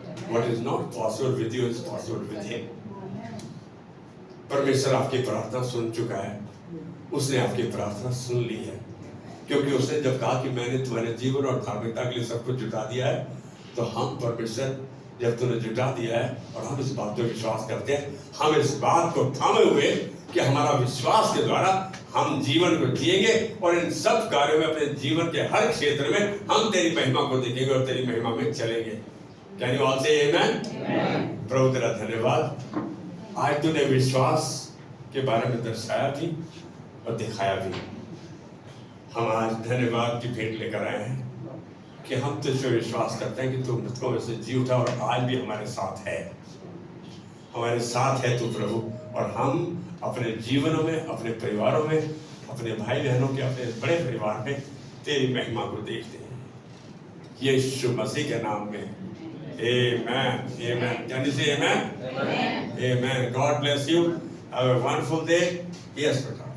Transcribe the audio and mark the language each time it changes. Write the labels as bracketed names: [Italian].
[English] What is not possible with you is possible with him। [Hindi] परमेश्वर आपकी प्रार्थना सुन चुका है, उसने आपकी प्रार्थना सुन ली है, क्योंकि उसने जब कहा कि मैंने तुम्हारे जीवन और धार्मिकता के लिए सब कुछ जुटा दिया है, तो हम परमेश्वर जब तूने जुटा दिया है और हम इस बात पर विश्वास करते हैं, हम इस बात को थामे हुए कि हमारा विश्वास के द्वारा हम जीवन को जिएंगे और इन सब कार्यों में, अपने जीवन के हर क्षेत्र में हम तेरी महिमा को देखेंगे और तेरी महिमा में चलेंगे। [English] Can you all say amen? [Hindi] प्रभु तेरा धन्यवाद, आज तूने विश्वास के बारे में दर्शाया भी और दिखाया भी। हम आज धन्यवाद की भेंट लेकर आए हैं कि हम तुझसे विश्वास करते हैं कि तू मृतकों में से जी उठा और आज भी हमारे साथ है, हमारे साथ है तू प्रभु। और हम अपने जीवनों में, अपने परिवारों में, अपने भाई बहनों के, अपने बड़े परिवार में तेरी महिमा को देखते हैं, यीशु मसीह के नाम में। [English] Amen. Amen. Can you say amen? Amen. Amen. God bless you. Have a wonderful day. Yes, brother.